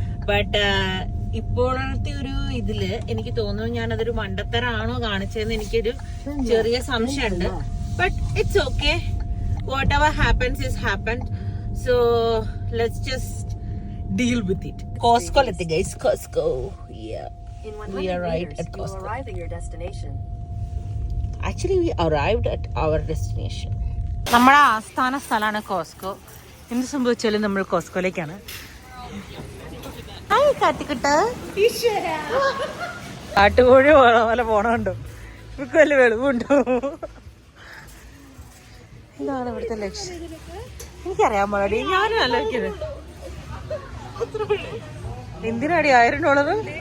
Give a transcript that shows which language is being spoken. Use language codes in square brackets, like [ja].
[ml] But ഇപ്പോഴത്തെ ഒരു ഇതില് എനിക്ക് തോന്നുന്നു ഞാൻ അതൊരു മണ്ടത്തരാണോ കാണിച്ചതെന്ന് എനിക്കൊരു ചെറിയ സംശയമുണ്ട്. [en] But it's okay, whatever happens is happened. So let's just deal with it. Costco lette guys, Costco. Yeah, we arrived at Costco. You arrive at your destination. Actually we arrived at our destination. [ml] നമ്മുടെ ആസ്ഥാന സ്ഥലമാണ് Costco. എന്ത് സംഭവിച്ചാലും നമ്മൾ കോസ്കോയിലേക്കാണ്. Hi കാട്ടിക്കുട്ട, കാട്ടുകോഴി പോലെ പോണുണ്ടോ? ഇവർക്ക് വല്ല വെളിവുണ്ടോ? എന്താണ് ഇവിടുത്തെ ലക്ഷ്യം എനിക്കറിയാൻ പാടി. ഞാനും ആലോചിക്കുന്നത് എന്തിനാടി $1000?